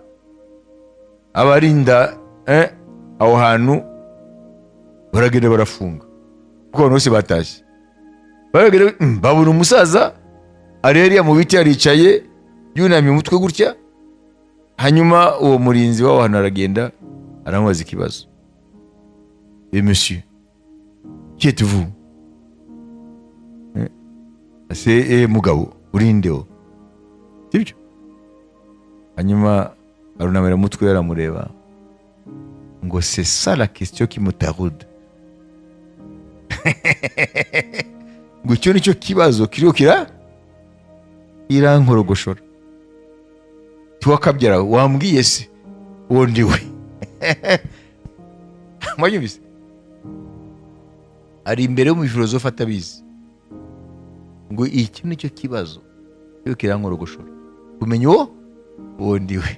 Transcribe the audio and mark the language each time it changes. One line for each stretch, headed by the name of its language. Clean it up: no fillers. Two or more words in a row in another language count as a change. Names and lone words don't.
Kinyarwanda: Abarinda aho hantu baragenda barafunga, kuko abantu bose batashye. Baragenda babona umusaza ari hariya mu biti aricaye yunamye umutwe gutya. Hanyuma uwo murinzi w'aho hantu aragenda aramubaza ikibazo.
French: Monsieur, qui êtes-vous?
Kinyarwanda: C'est mugabo urindeo, sibyo? Hanyuma arunamira umutwe aramureba ngo
French: c'est ça la question qui me taraude.
Kinyarwanda: Ngo cyo nicyo kibazo kiriho irankorogoshora. Tiwakabyara wambwiye se uwo ndiwe? Mwanyumvise? Ari imbere y'umufilozofe atabizi ngo iki nicyo kibazo cyo kirankorogoshora, kumenya uwo ndiwe.